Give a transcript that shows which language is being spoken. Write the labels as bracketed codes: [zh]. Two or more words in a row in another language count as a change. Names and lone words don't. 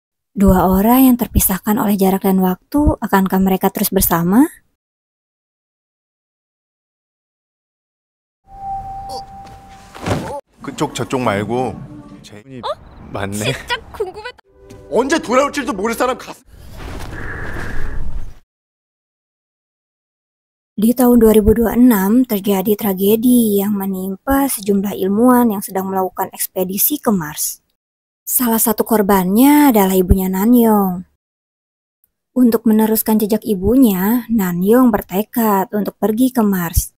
[id] Dua orang yang terpisahkan oleh jarak dan waktu, akankah mereka terus bersama? [ko] 그쪽 저쪽 말고 제이 맞네. 진짜 궁금했다. 언제 돌아올지도 모를 사람 가슴. [id] Di tahun 2026 terjadi tragedi yang menimpa sejumlah ilmuwan yang sedang melakukan ekspedisi ke Mars. Salah satu korbannya adalah ibunya Nanyong. Untuk meneruskan jejak ibunya, Nanyong bertekad untuk pergi ke Mars.